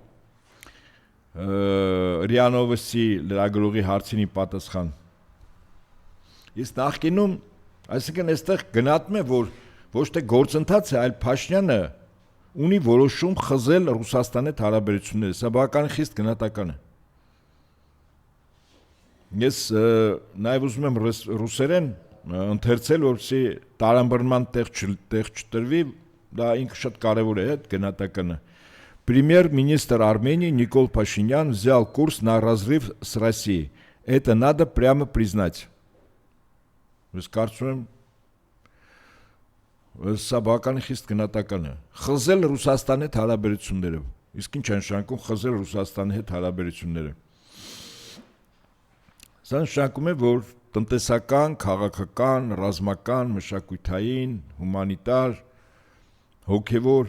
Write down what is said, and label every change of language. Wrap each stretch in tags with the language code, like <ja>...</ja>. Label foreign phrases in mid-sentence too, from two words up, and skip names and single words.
<hy>ՌԻԱ Նովոստի լրագրողի հարցին պատասխան։ Իսկ նախկինում, այսինքն այստեղ գնահատում է, որ ոչ թե գործընթաց է, այլ Փաշինյանը ունի որոշում խզել Ռուսաստանի հետ հարաբերությունները։ Սա բավական խիստ գնահատական է։ Ես նաև ուզում եմ ռուսերեն ընթերցել, որպեսզի տարանբռնման տեղ չտրվի, դա ինքը շատ կարևոր է այդ գնահատականը։</hy> <ru>Премьер-министр Армении Никол Пашинян взял курс на разрыв с Россией. Это надо прямо признать.</ru> <hy>Ես կարծում եմ, սա բավական խիստ գնահատական է։ Խզել Ռուսաստանի հետ հարաբերությունները։ Իսկ ինչ է նշանակում խզել Ռուսաստանի հետ հարաբերությունները։ Սա նշանակում է, որ տնտեսական, քաղաքական, ռազմական, մշակութային, հումանիտար, հոգևոր</hy>